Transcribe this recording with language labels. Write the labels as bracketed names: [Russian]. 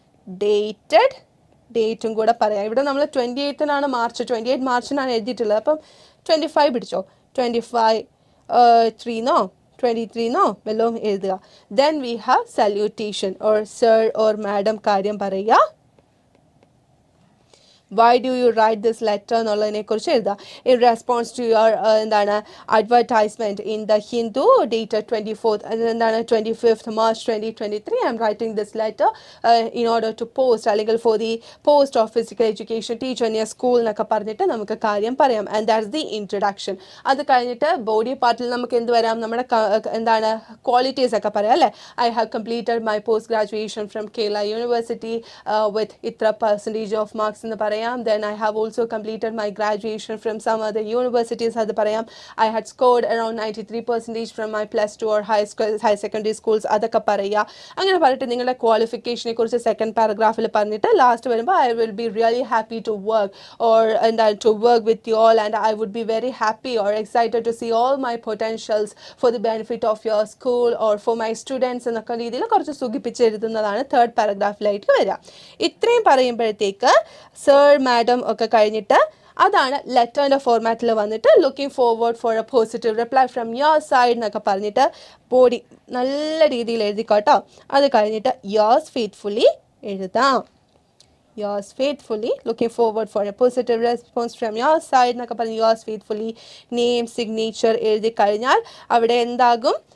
[Malayalam] Dated, ഡേറ്റും കൂടെ പറയാം. ഇവിടെ നമ്മൾ 28-നാണ് മാർച്ച്, 28 മാർച്ചിനാണ് എഴുതിയിട്ടുള്ളത്. അപ്പം 25 പിടിച്ചോ, 25 3 23 വല്ലതും എഴുതുക. [English] then we have salutation or sir or madam [Malayalam] കാര്യം പറയുക. [English] Why do you write this letter [Malayalam] എന്നുള്ളതിനെ കുറിച്ച് എഴുതുക. [English] In response to your എന്താണ് advertisement in the Hindu dated 24th എന്താണ് 25th March 2023 I am writing this letter in order to post അല്ലെങ്കിൽ for the post of physical education teacher near school [Malayalam] എന്നൊക്കെ പറഞ്ഞിട്ട് നമുക്ക് കാര്യം പറയാം. [English] And that's the introduction. [Malayalam] അത് കഴിഞ്ഞിട്ട് ബോഡി പാർട്ടിൽ നമുക്ക് എന്ത് വരാം? നമ്മുടെ എന്താണ് ക്വാളിറ്റീസ് ഒക്കെ പറയാം അല്ലേ? [English] I have completed my post graduation from Kerala University with ഇത്ര percentage of marks [Malayalam] എന്ന് പറയാം. [English] Then I have also completed my graduation from some other universities. [Malayalam] അത് പറയാം. [English] I had scored around 93% from my plus 2 or high secondary schools. [Malayalam] അതൊക്കെ പറയുക. അങ്ങനെ പറഞ്ഞിട്ട് നിങ്ങളുടെ ക്വാളിഫിക്കേഷനെ കുറിച്ച് സെക്കൻഡ് പാരഗ്രാഫിൽ പറഞ്ഞിട്ട് ലാസ്റ്റ് വരുമ്പോൾ [English] I will be really happy to work or to work with you all and I would be very happy or excited to see all my potentials for the benefit of your school or for my students [Malayalam] എന്നൊക്കെ രീതിയിൽ കുറച്ച് സുഖിപ്പിച്ച് എഴുതുന്നതാണ് third പാരഗ്രാഫിലായിട്ട് വരിക. ഇത്രയും പറയുമ്പോഴത്തേക്ക് sir madam ഒക്കെ കഴിഞ്ഞിട്ട് അതാണ് ലെറ്ററിൻ്റെ ഫോർമാറ്റിൽ വന്നിട്ട് [English] looking forward for a positive reply from your side [Malayalam] എന്നൊക്കെ പറഞ്ഞിട്ട് ബോഡി നല്ല രീതിയിൽ എഴുതിക്കോട്ടോ. അത് കഴിഞ്ഞിട്ട് യോഴ്സ് ഫെയ്ത്ത്ഫുള്ളി എഴുതാം. [English] yours faithfully looking forward for a positive response from your side [Malayalam] എന്നൊക്കെ പറഞ്ഞ് യോഴ്സ് ഫെയ്ത്ത്ഫുള്ളി നെയിം സിഗ്നേച്ചർ എഴുതി കഴിഞ്ഞാൽ അവിടെ എന്താകും?